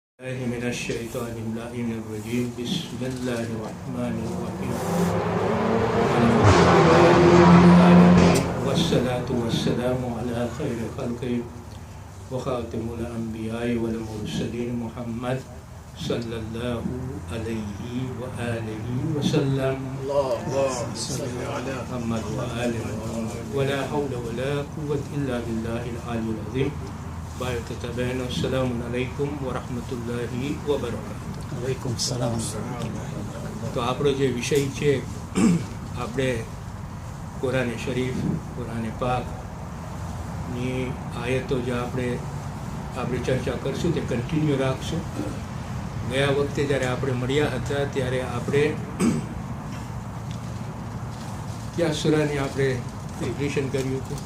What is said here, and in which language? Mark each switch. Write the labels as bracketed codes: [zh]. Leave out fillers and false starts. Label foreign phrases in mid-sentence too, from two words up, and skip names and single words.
[ar] من الشيطان اللعين الرجيم بسم الله الرحمن الرحيم والصلاة والسلام على خير خلقه وخاتم الأنبياء والمرسلين محمد صلى الله عليه وآله وسلم اللهم صل على محمد وآله ولا حول ولا قوة إلا بالله العلي العظيم. السلام عليكم ورحمة الله وبركاته. Waalaikumsalam. [gu] તો આપણો જે વિષય છે આપણે કુરાન શરીફ કુરાન પાકની આયતો જે આપણે ચર્ચા કરશું તે કન્ટિન્યુ રાખશું. ગયા વખતે જ્યારે આપણે મળ્યા હતા ત્યારે આપણે કયા સૂરાની આપણે રિવિઝન કર્યું હતું?